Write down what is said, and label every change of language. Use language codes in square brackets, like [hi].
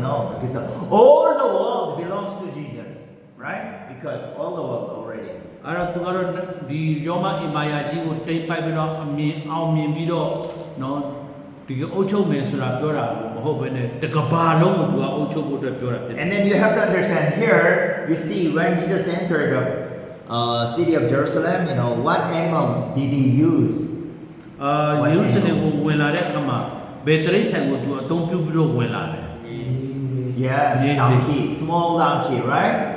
[en] No, because all the world belongs to Jesus, right? Because all the world already. [my] အဲ့တော့သူကတော့ဒီရောမအင်ပါယာကြီးကိုတိတ်ပိုက်ပြီးတော့အောင်မြင်ပြီးတော့နော်ဒီအုပ်ချုပ်မယ်ဆိုတာပြောတာမဟုတ်ဘဲနဲ့တကဘာလုံးကိုသူကအုပ်ချုပ်ဖို့အတွက်ပြောတာဖြစ်တယ် [en] And then you have to understand here, you see when Jesus entered the city of Jerusalem, what animal did he use? [my] ယေရုရှလင်ကိုဝင်လာတဲ့အခါမှာဘယ်တရိတ်ဆန်ကိုသူအသုံးပြုပြီးတော့ဝင်လာတယ် [en] Yes, donkey, small donkey, right?